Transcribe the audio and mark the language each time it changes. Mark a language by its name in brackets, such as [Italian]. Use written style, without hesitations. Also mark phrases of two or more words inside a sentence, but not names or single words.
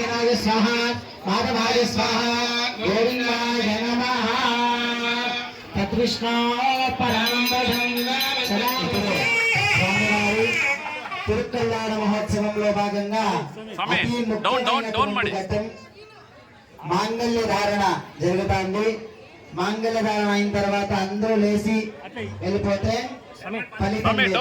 [Sanskrit] स्वाहा माधवाय स्वाहा गोविंदाय नमः तद्विष्णो परांबरं सदा [Telugu] స్వామివారి తిరుకల్యాణ మహోత్సవంలో భాగంగా అతి ముఖ్యమైనటువంటి ఘట్టం మాంగళ్య ధారణ జరుగుతుంది. మాంగళ్య ధారణ అయిన తర్వాత అందరూ లేచి వెళ్ళిపోతే ఫలితం లేదు.